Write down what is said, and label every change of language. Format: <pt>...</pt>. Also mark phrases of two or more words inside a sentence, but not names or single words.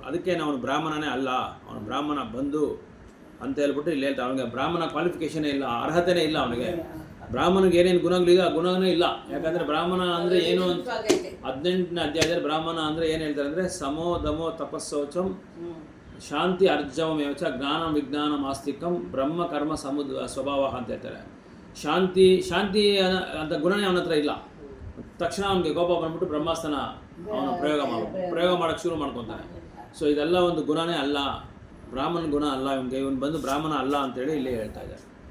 <kn>ಅದಕ್ಕೆ ಅವನು ಬ್ರಾಹ್ಮಣನೇ ಅಲ್ಲ, ಅವನು ಬ್ರಾಹ್ಮಣ ಬಂಧು ಅಂತ ಹೇಳ್ಬಿಟ್ಟು ಇಲ್ಲಿ ಹೇಳ್ತಾರೆ. ಅವನಿಗೆ ಬ್ರಾಹ್ಮಣ ಕ್ವಾಲಿಫಿಕೇಷನೇ ಇಲ್ಲ, ಅರ್ಹತೆನೇ ಇಲ್ಲ ಅವನಿಗೆ. ಬ್ರಾಹ್ಮಣಿಗೆ ಏನೇನು ಗುಣಗಳಿದೆ ಆ ಗುಣನೇ ಇಲ್ಲ. ಯಾಕಂದರೆ ಬ್ರಾಹ್ಮಣ ಅಂದರೆ ಏನು ಅಂತ 18ನೇ ಅಧ್ಯಾಯದಲ್ಲಿ ಬ್ರಾಹ್ಮಣ ಅಂದರೆ ಏನು ಹೇಳ್ತಾರೆ ಅಂದರೆ,</kn> <sa>ಸಮೋ ದಮೋ ತಪಸ್ಸೌಚಂ ಶಾಂತಿ ಅರ್ಜವಮೇವಚ ಜ್ಞಾನಂ ವಿಜ್ಞಾನಂ ಆಸ್ತಿಕಂ ಬ್ರಹ್ಮ ಕರ್ಮ ಸ್ವಭಾವ</sa> <kn>ಅಂತ ಹೇಳ್ತಾರೆ. ಶಾಂತಿ ಅಂತ ಗುಣನೇ ಅವನ ಹತ್ರ ಇಲ್ಲ. ತಕ್ಷಣ ಅವನಿಗೆ ಕೋಪ ಬಂದ್ಬಿಟ್ಟು ಬ್ರಹ್ಮಾಸ್ತ್ರನ ಅವನು ಪ್ರಯೋಗ ಮಾಡೋಕ್ಕೆ ಶುರು ಮಾಡ್ಕೊತಾನೆ. ಸೊ ಇದೆಲ್ಲ ಒಂದು ಗುಣನೇ ಅಲ್ಲ. ಬ್ರಾಹ್ಮಣ ಗುಣ ಅಲ್ಲ ಇವನಿಗೆ, ಇವನು ಬಂದು ಬ್ರಾಹ್ಮಣ ಅಲ್ಲ ಅಂತೇಳಿ ಇಲ್ಲೇ ಹೇಳ್ತಾ ಇದ್ದಾರೆ.</kn>